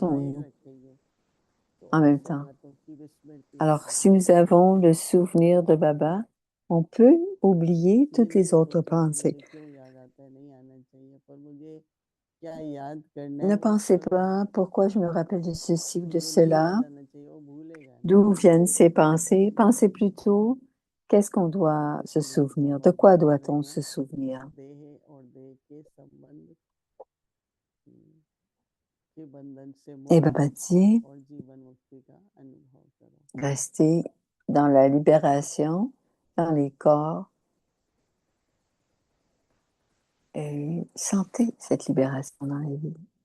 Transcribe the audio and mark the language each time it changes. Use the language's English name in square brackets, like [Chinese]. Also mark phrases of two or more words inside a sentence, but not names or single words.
[French] pensons-nous [Hindi] रखेंगे तो [French] en même [Hindi] ऐसे [French] temps? [Hindi] बातों की भी स्मृति [French] Alors, [Hindi] आती [French] si [Hindi] है। [French] nous avons le souvenir de Baba, on peut oublier [Hindi] ये [French] toutes les [Hindi] नहीं [French] autres [Hindi] सोचे कि [French] pensées. [Hindi] मुझे क्यों याद आता है, नहीं आना चाहिए, पर मुझे क्या याद करना [French] Ne [Hindi] है वो [French] pensez [Hindi] करो। [French] pas pourquoi je me rappelle de ceci ou de [Hindi] उनको नहीं [French] cela, [Hindi] याद आना चाहिए, वो भूलेगा नहीं। [French] d'où viennent ces pensées. Pensez plutôt qu'est-ce qu'on doit se [Hindi] इसलिए [French] souvenir, [Hindi] बाबा [French] de quoi [Hindi] बता रहे [French] doit-on [Hindi] हैं [French] se souvenir. [Hindi] देह और देह के संबंध के बंधन से [French] Et [Hindi] मुक्त [French] Baba dit, [Hindi] और जीवन मुक्ति का अनुभव करो। [French] restez dans la libération, dans les corps, et sentez cette libération dans les vies.